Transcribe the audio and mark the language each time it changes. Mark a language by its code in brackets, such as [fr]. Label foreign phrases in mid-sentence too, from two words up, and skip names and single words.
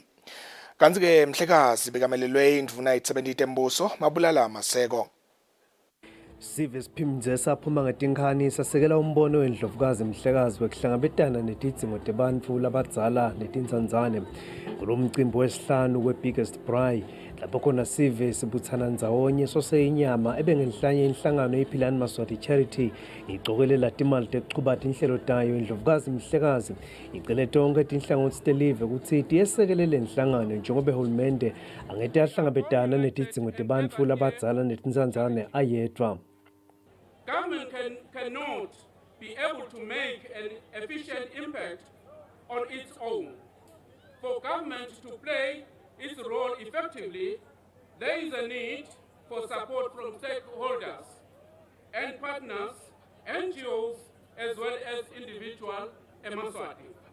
[ss] Kanti ke Mhlekazi bekamelelwe indvuna 70 tembuso Mabulala Maseko. Sive siphimdze saphuma ngetinkani sasekela umbono wendlovukazi Mhlekazi wekuhlangabetana netidzingo tebantfu labadzala netinsandzane kulo mcimbi wesihlanu we-Biggest Braai lapho khona sive sibutsana ndzawonye soseyinyama ebengenhlanye inhlangano yephilani Maswati Charity igcokelela timali tekuchuba tinhlelo tayo. Indlovukazi Mhlekazi icele tonkhe tinhlangothi telive kutsi tiyesekele le nhlangano njengoba uhulumende angeke ahlangabetana netidzingo tebantfu labadzala netinsandzane ayedwa. [en] Government cannot be able to make an efficient impact on its own. For government to play its role effectively, there is a need for support from stakeholders and partners, NGOs, as well as individual Eswatini.